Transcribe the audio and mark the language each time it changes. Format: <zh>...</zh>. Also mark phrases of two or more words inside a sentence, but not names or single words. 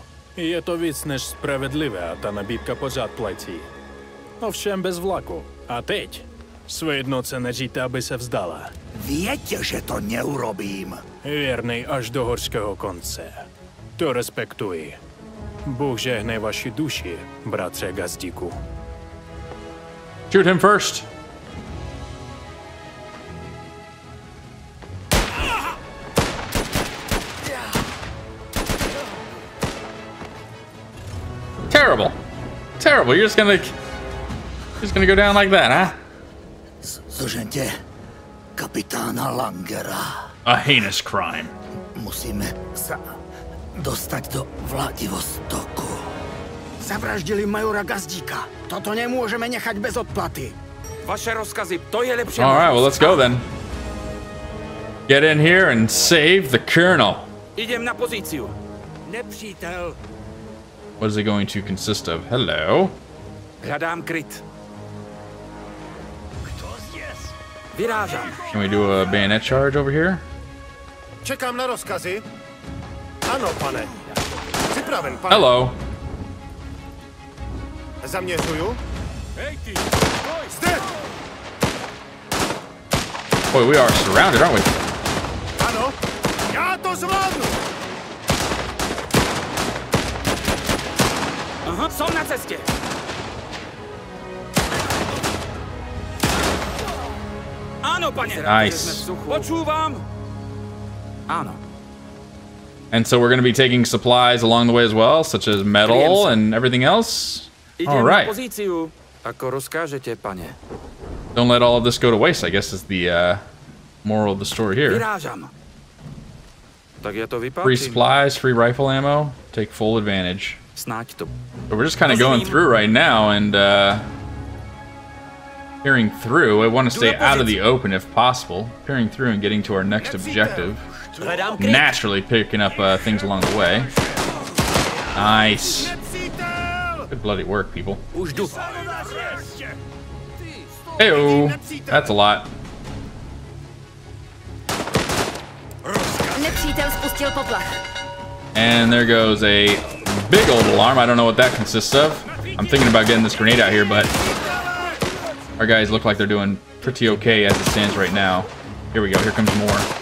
<cs>Je to víc než spravedlivé a ta nabídka pořád platí. Ovšem bez vlaku. A teď? Své jednotce neříte, aby se vzdala.</cs> <sk>Viete, že to neurobím.</sk> <cs>Věrnej až do horského konce. To respektuji. Bůh žehnej vaši duši, bratře Gazdíku.</cs> <en>Shoot him first. Terrible. Terrible. You're just gonna go down like that, huh?</en> <sk>Zožente kapitána Langera.</sk> <en>A heinous crime.</en> <sk>Musíme sa dostať do Vladivostoku. Zavraždili majora Gazdíka. Toto nemôžeme nechať bez odplaty. Vaše rozkazy, to je lepšie.</sk> <en>All right, well, let's go then. Get in here and save the colonel.</en> <sk>Idem na pozíciu.</sk> <cs>Nepřítel.</cs> <en>What is it going to consist of? Hello.</en> <sk>Hľadám kryt. Vyrážam.</sk> <en>Can we do a bayonet charge over here?</en> <cs>Čekám na rozkazy. Ano, pane. Připraven, pane.</cs> <en>Hello.</en> <cs>Zaměřuju. Hej, ty. Zde.</cs> <en>Boy, we are surrounded, aren't we?</en> <cs>Ano. Já to zvládnu.</cs> <sk>Aha, som na cestě. Áno, pane.</sk> <en>Nice.</en> <sk>Počúvam. Áno.</sk> <en>And so we're going to be taking supplies along the way as well, such as metal and everything else. All right.</en> <sk>Idem na pozíciu. Ako rozkážete, pane.</sk> <en>Don't let all of this go to waste, I guess is the moral of the story here.</en> <sk>Vyrážam. Tak ja to vypáčim.</sk> <en>Free supplies, free rifle ammo. Take full advantage.</en> <sk>Snáď to.</sk> <en>So we're just kind of going through right now and peering through. I want to stay out of the open if possible. Peering through and getting to our next objective. Naturally picking up things along the way. Nice. Good bloody work, people. Hey-oh. That's a lot.</en> <cs>Nepřítel spustil poplach.</cs> <en>And there goes a big old alarm. I don't know what that consists of. I'm thinking about getting this grenade out here, but our guys look like they're doing pretty okay as it stands right now. Here we go. Here comes more.</en>